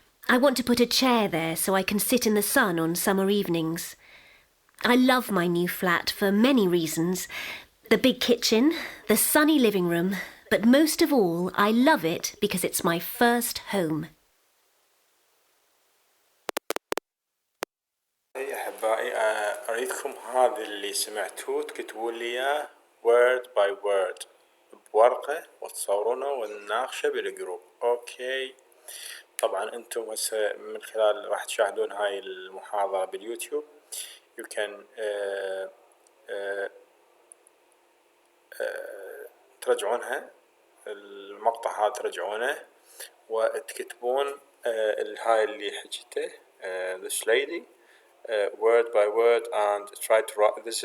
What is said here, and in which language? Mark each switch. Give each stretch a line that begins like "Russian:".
English: I want to put a chair there so I can sit in the sun on summer evenings. I love my new flat for many reasons. The big kitchen, the sunny living room, but most of all, I love it because it's my first home.
Arabic: يا أحبائي، أريدكم هذا اللي سمعتوه تكتبوا لي إياه
English: word by word
Arabic: بورقة وتصورونه ونناقشه بالجروب. أوكي، طبعا أنتم هسه من خلال راح تشاهدون هاي المحاضرة باليوتيوب.
English: You can
Arabic: ترجعونها، المقطع هذا ترجعونه وتكتبون هاي اللي حكيته
English: this lady word by word and try to write.